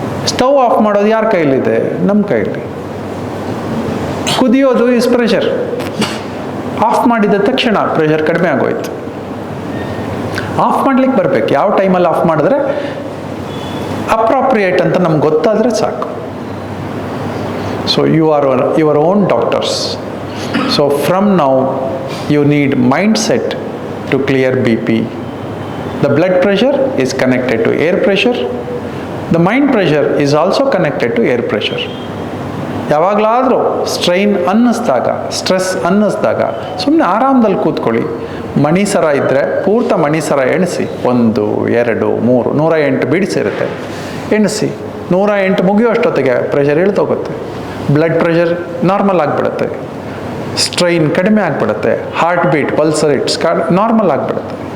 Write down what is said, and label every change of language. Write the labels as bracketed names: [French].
[Kannada] Stove off ಮಾಡೋದು ಯಾರ ಕೈಲಿದೆ? ನಮ್ಮ ಕೈಲಿ. ಕುದಿಯೋದು [English] Is pressure. [Kannada] ಆಫ್ ಮಾಡಿದ ತಕ್ಷಣ ಪ್ರೆಷರ್ ಕಡಿಮೆ ಆಗೋಯ್ತು. ಆಫ್ ಮಾಡ್ಲಿಕ್ಕೆ ಬರಬೇಕು. ಯಾವ ಟೈಮಲ್ಲಿ ಆಫ್ ಮಾಡಿದ್ರೆ ಅಪ್ರಾಪ್ರಿಯೇಟ್ ಅಂತ ನಮ್ಗೆ ಗೊತ್ತಾದರೆ ಸಾಕು. [English] So you are your own doctors. So from now you need mindset to clear BP. The blood pressure is connected to air pressure. The mind pressure is also connected to air pressure. [Kannada] ಯಾವಾಗಲಾದರೂ strain ಅನ್ನಿಸ್ದಾಗ, stress ಅನ್ನಿಸ್ದಾಗ ಸುಮ್ಮನೆ ಆರಾಮದಲ್ಲಿ ಕೂತ್ಕೊಳ್ಳಿ. ಮಣಿಸರ ಇದ್ದರೆ ಪೂರ್ತಿ ಮಣಿಸರ ಎಣಿಸಿ. 1, 2, 3, 108 ಬಿಡಿಸಿರುತ್ತೆ, ಎಣಿಸಿ. 108 ಮುಗಿಯೋಷ್ಟೊತ್ತಿಗೆ pressure ಇಳ್ದೋಗುತ್ತೆ, blood pressure normal ಆಗಿಬಿಡುತ್ತೆ, strain ಕಡಿಮೆ ಆಗಿಬಿಡುತ್ತೆ, heart beat, pulse rates normal ಆಗಿಬಿಡುತ್ತೆ.